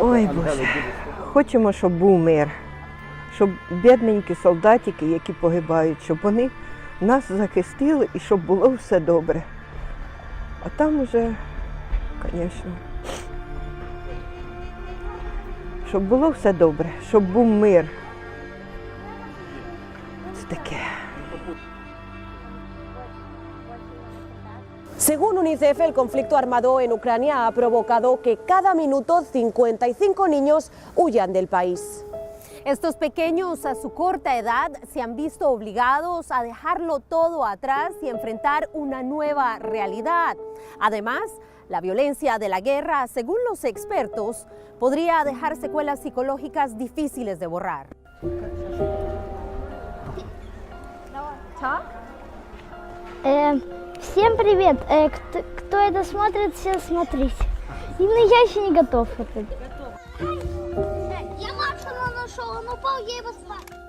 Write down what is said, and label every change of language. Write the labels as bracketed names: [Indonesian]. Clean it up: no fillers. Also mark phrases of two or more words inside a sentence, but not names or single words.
[Ukrainian] Ой, Боже, хочемо, щоб був мир, щоб бідненькі солдатики, які погибають, щоб вони нас захистили і щоб було все добре. А там уже, звісно, щоб було все добре, щоб був mир. Це таке. [Spanish] Según UNICEF, el conflicto armado en Ucrania ha provocado que cada minuto 55 niños huyan del país. Estos pequeños a su corta edad se han visto obligados a dejarlo todo atrás y enfrentar una nueva realidad. Además, la violencia de la guerra, según los expertos, podría dejar secuelas psicológicas difíciles de borrar. [Russian] Всем привет! Кто это смотрит, все смотрите. Я еще не готов. Я Максима нашел, он упал, я его спас.